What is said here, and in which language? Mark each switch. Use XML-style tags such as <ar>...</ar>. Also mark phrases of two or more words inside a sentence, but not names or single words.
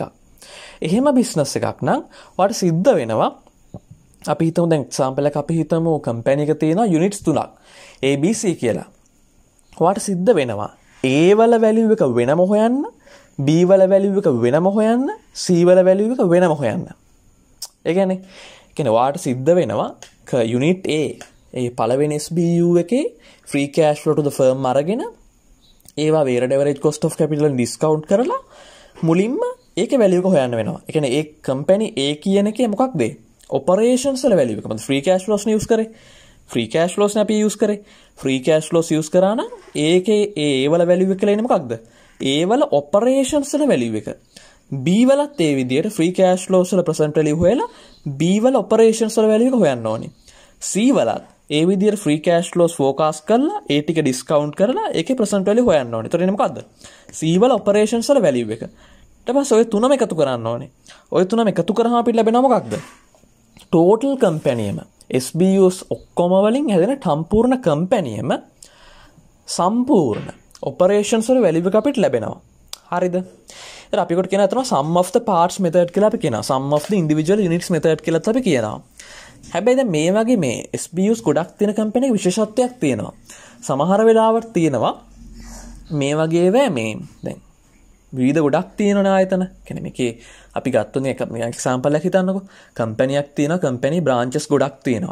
<si>එහෙම business එකක් නම් ඔයාලට සිද්ධ වෙනවා අපි හිතමු දැන් එක්සැම්පල් එක අපි හිතමු කම්පැනි එක තියෙනවා යුනිට්ස් 3ක් ABC කියලා. ඔයාලට සිද්ධ වෙනවා A වල වැලියු එක වෙනම හොයන්න, B වල වැලියු එක වෙනම හොයන්න, C වල වැලියු එක වෙනම හොයන්න. ඒ කියන්නේ ඔයාලට සිද්ධ වෙනවා යුනිට් A ඒ පළවෙනි SBU එකේ</si> <en>free cash flow to the firm</en> <si>අරගෙන ඒවා</si> <en>weighted average cost of capital and discount</en> <si>කරලා මුලින්ම ඒකේ වැලියු එක හොයන්න වෙනවා. ඒ කියන්නේ ඒ කම්පැනි A කියන එකේ මොකක්ද? operations වල value එක. මම</si> <en>free cash flows</en> <si>නේ use කරේ.</si> <en>free cash flows</en> <si>නේ අපි use කරේ.</si> <en>free cash flows</en> <si>use කරා නම් ඒකේ ඒ වල value එක කියලා එන්නේ මොකක්ද? ඒ වල operations වල value එක. B වලත් ඒ විදිහට</si> <en>free cash flows</en> <si>වල</si> <en>present value</en> <si>හොයලා B වල operations වල value එක හොයන්න ඕනේ. C වලත් ඒ විදිහට</si> <en>free cash flows forecast</en> <si>කරලා ඒ ටික discount කරලා ඒකේ</si> <en>present value</en> <si>හොයන්න ඕනේ. ඒතර එන්නේ මොකද්ද? C වල operations වල value එක. ඊට පස්සේ ඔය තුනම එකතු කරන්න ඕනේ. ඔය තුනම එකතු කරාම අපිට ලැබෙනවා මොකක්ද?</si> <en>total company</en> <si>එම SBUs ඔක්කොම වලින් හැදෙන සම්පූර්ණ company එම සම්පූර්ණ operations වල value එක අපිට ලැබෙනවා. හරිද? ඒත් අපි කොට කියන අතන</si> <en>sum of the parts method</en> <si>කියලා අපි කියනවා.</si> <en>sum of the individual units method</en> <si>කියලාත් අපි කියනවා. හැබැයි දැන් මේ වගේ මේ SBUs ගොඩක් තියෙන කම්පැනි එකක විශේෂත්වයක් තියෙනවා. සමහර වෙලාවට තියෙනවා මේ වගේ ඒවා මේ දැන් විවිධ ගොඩක් තියෙනවනේ ආයතන. කියන්නේ මේකේ අපි ගත්තොත් එක එක්සැම්පල් එකක් හිතන්නකෝ. කම්පැනියක් තියෙනවා,</si> <en>company branches</en> <si>ගොඩක් තියෙනවා.</si>